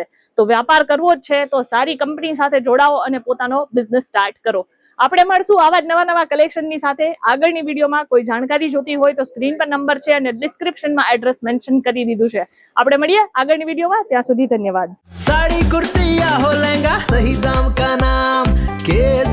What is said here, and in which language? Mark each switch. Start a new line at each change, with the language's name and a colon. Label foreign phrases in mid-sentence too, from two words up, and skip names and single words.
Gujarati: તો વ્યાપાર કરવો જ છે તો સારી કંપની સાથે જોડાઓ અને પોતાનો
English: business start
Gujarati: કરો. આપણે મળશું આવા જ નવા કલેક્શનની સાથે. આગળની વિડીયોમાં કોઈ જાણકારી જોતી હોય તો સ્ક્રીન પર નંબર છે અને ડિસ્ક્રિપ્શનમાં
English: address mention
Gujarati: કરી દીધું છે. આપણે મળીએ આગળની વિડીયોમાં. ત્યાં સુધી ધન્યવાદ.
Hindi: साड़ी कुर्ती या हो लहंगा, सही दाम का नाम के